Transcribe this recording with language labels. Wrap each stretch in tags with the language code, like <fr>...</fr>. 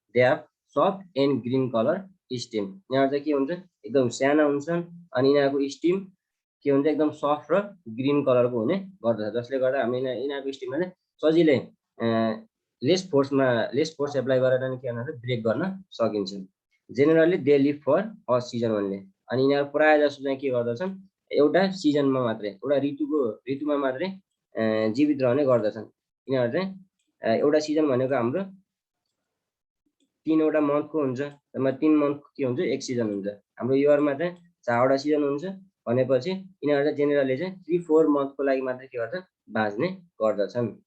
<en>They have soft and green colour stem.</en> <ne>यहाँ चाहिँ के हुन्छ एकदम साना हुन्छन् अनि यिनीहरुको स्टेम के हुन्छ एकदम सफ्ट र ग्रीन कलरको हुने गर्दछ. जसले गर्दा हामीले यिनीहरुको स्टेमलाई सजिलै लेस फोर्स एप्लाई गरेर नि के भन्छ ब्रेक गर्न सकिन्छ.</ne> <en>Generally they live for a season only.</en> <ne>अनि यिनीहरु प्राय जसो चाहिँ के गर्दछन् एउटा सिजनमा मात्रै, एउटा ऋतुमा मात्रै जीवित रहने गर्दछन्. यिनीहरु चाहिँ एउटा सिजन भनेको हाम्रो 3 वटा मन्थको हुन्छ. त्यसमा 3 मन्थ के हुन्छ एक सिजन हुन्छ. हाम्रो इयरमा चाहिँ 4 वटा सिजन हुन्छ भनेपछि यिनीहरु चाहिँ जेनेरली चाहिँ 3-4 मन्थको लागि मात्रै के गर्छ बाँच्ने गर्दछन्.</ne>